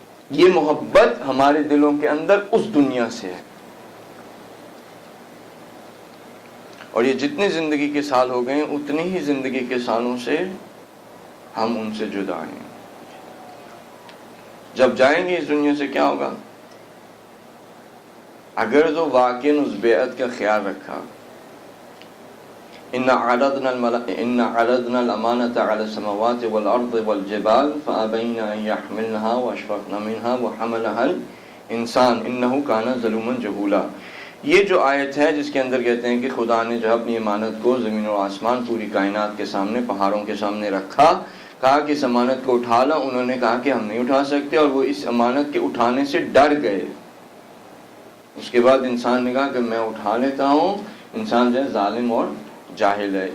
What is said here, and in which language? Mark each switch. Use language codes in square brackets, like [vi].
[ur] یہ محبت ہمارے دلوں کے اندر اس دنیا سے ہے, اور یہ جتنے زندگی کے سال ہو گئے ہیں اتنے ہی زندگی کے سالوں سے ہم ان سے جدا ہیں. جب جائیں گے اس دنیا سے کیا ہوگا؟ اگر تو واقعی اس بیعت کا خیال رکھا, [ar] إن عرضنا الأمانة على السماوات والأرض والجبال فأبين أن يحملنها وأشفقن منها وحملها الإنسان إنه كان ظلوما جهولا. [ur] یہ جو آیت ہے جس کے اندر کہتے ہیں کہ خدا نے جو اپنی امانت کو زمین اور آسمان پوری کائنات کے سامنے پہاڑوں کے سامنے رکھا، کہا کہ اس امانت کو اٹھا لا، انہوں نے کہا کہ ہم نہیں اٹھا سکتے اور وہ اس امانت کے اٹھانے سے ڈر گئے. اس کے بعد انسان نے کہا کہ میں اٹھا لیتا ہوں. انسان جو ہے ظالم اور جاہل ہے.